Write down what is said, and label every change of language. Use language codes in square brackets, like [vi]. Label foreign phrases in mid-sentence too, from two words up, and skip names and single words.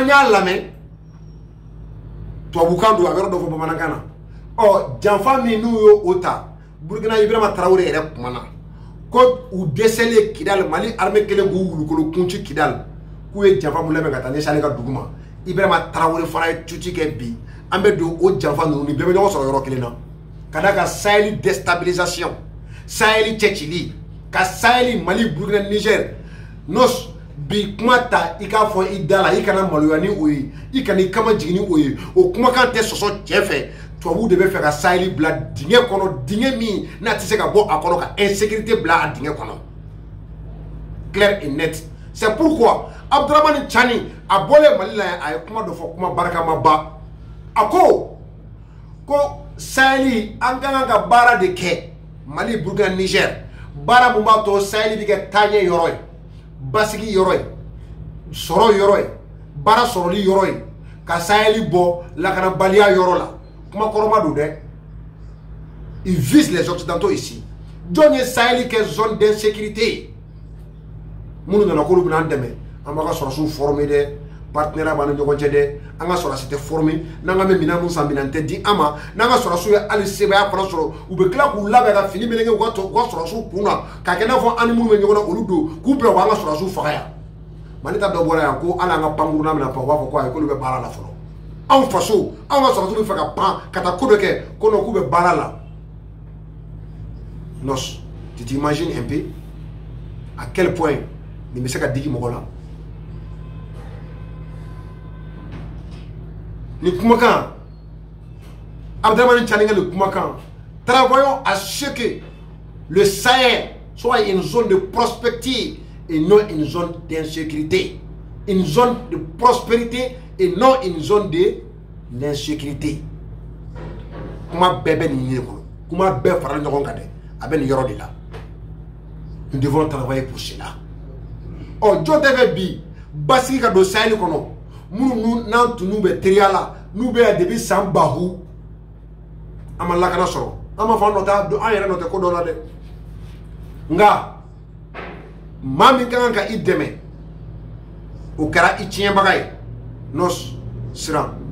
[bm] y'a lamɛn tubabukan don a yɔrɔ dɔ fɔ bamanankan na janfa min n'u ye o ta Burkina Ibrahima Traoré yɛrɛ kumana ko u dɛsɛlen Kidali Mali armée kelen k'u wulukolo kunci Kidali k'u ye janfa mun labɛn ka taa ɲɛsin ale ka dugu ma Ibrahima Traoré fana ye tuuti kɛ bi an bɛ don o janfa ninnu ni bɛɛ bɛ ɲɔgɔn sɔrɔ yɔrɔ kelen na ka da ka Sahel déstabilisation Sahel cɛcili ka Sahel Mali Burkina Niger nɔs bi kuma ta i k'a fɔ i da la i kana maloya ni o ye i kana i kama jigin ni o ye o kumakan tɛ sɔsɔ cɛ fɛ tubabuw de bɛ fɛ ka Sahel bila dingɛ kɔnɔ dingɛ min n'a tɛ se ka bɔ a kɔnɔ ka insécurité bila a dingɛ kɔnɔ [fr] clair et net c'est pourquoi [bm] Abdramane Tchani a bɔlen Mali la a ye kuma dɔ fɔ kuma barikama ba a ko Sahel an ka kan ka baara de kɛ Mali Burkina Niger baara mun b'a to Sahel bɛ kɛ taaɲɛ yɔrɔ ye basigi yɔrɔ ye sɔrɔ yɔrɔ ye baara sɔrɔli yɔrɔ ye ka Sahel bɔ lakanabaliya yɔrɔ la kuma kɔrɔma don dɛ [fr] il vise les occidentaux ici [bm] jɔn ye Sahel kɛ zone d'insécurité minnu nana k'olu bɛna an dɛmɛ an b'a ka sɔrɔsiw former dɛ partenariat b'an ni ɲɔgɔn cɛ dɛ an ka sɔrɔsi tɛ former n'an ka bɛ minɛn mun san minɛn tɛ di an ma n'an ka sɔrɔsiw ye hali sebaya fana sɔrɔ u bɛ tila k'u labɛn ka fini meleke u ka sɔrɔsiw kun na k'a kɛ i n'a fɔ an ni minnu bɛ ɲɔgɔn na olu don k'u bila u b'an ka sɔrɔsiw faga yan Mali ta dɔ bɔra yan ko hali an ka pankuru n'a bɛna pan u b'a fɔ ko ayi k'olu bɛ baara la fɔlɔ anw faso anw ka sɔrɔsiw bɛ fɛ ka pan ka taa ko dɔ kɛ ko non k'u bɛ baara la [fr] nɔs tu t'imagines un peu à quel point [bm] nin bɛ se ka digi mɔgɔ la ni kumakan Abdramane Tchani ka ni kumakan [fr] travaillons à ce que le Sahel soit une zone de prospérité et non une zone d'insécurité, une zone de prospérité et non une zone de l'insécurité. [bm] Kuma bɛɛ bɛ nin ɲini kɔnɔ kuma bɛɛ farali ɲɔgɔn kan dɛ a bɛ nin yɔrɔ de la [fr] nous devons travailler pour cela [bm] ɔ jɔn tɛ fɛ bi basigi ka don Sahel kɔnɔ minnu n'an tunu bɛ teriya la n'u bɛ yan depuis san bahu an ma lakana sɔrɔ an ma fɔ an nɔ tɛ an yɛrɛ nɔ tɛ ko dɔ la dɛ nka maa min ka kan ka i dɛmɛ o kɛra i tiɲɛbaga ye n'o siran